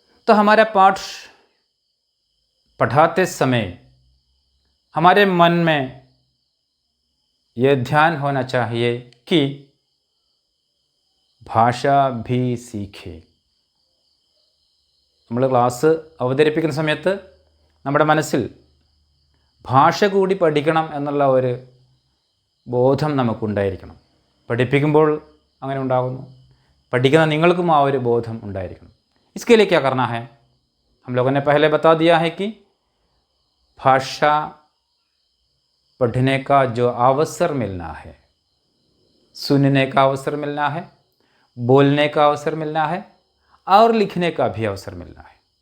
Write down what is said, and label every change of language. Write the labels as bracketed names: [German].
[Hindi] तो हमारा पाठ पढ़ाते समय हमारे मन में यह ध्यान होना चाहिए कि भाषा भी सीखे. [Malayalam] നമ്മൾ ക്ലാസ് അവതരിപ്പിക്കുന്ന സമയത്ത് നമ്മുടെ മനസ്സിൽ ഭാഷ കൂടി പഠിക്കണം എന്നുള്ള ഒരു ബോധം നമുക്കുണ്ടായിരിക്കണം. പഠിപ്പിക്കുമ്പോൾ അങ്ങനെ ഉണ്ടാകുന്നു, പഠിക്കുന്ന നിങ്ങൾക്കും ആ ഒരു ബോധം ഉണ്ടായിരിക്കണം. [Hindi] इसके लिए क्या करना है, हम लोगों ने पहले बता दिया है कि भाषा पढ़ने का जो अवसर मिलना है, सुनने का अवसर मिलना है, बोलने का अवसर मिलना है और लिखने का भी अवसर मिलना है.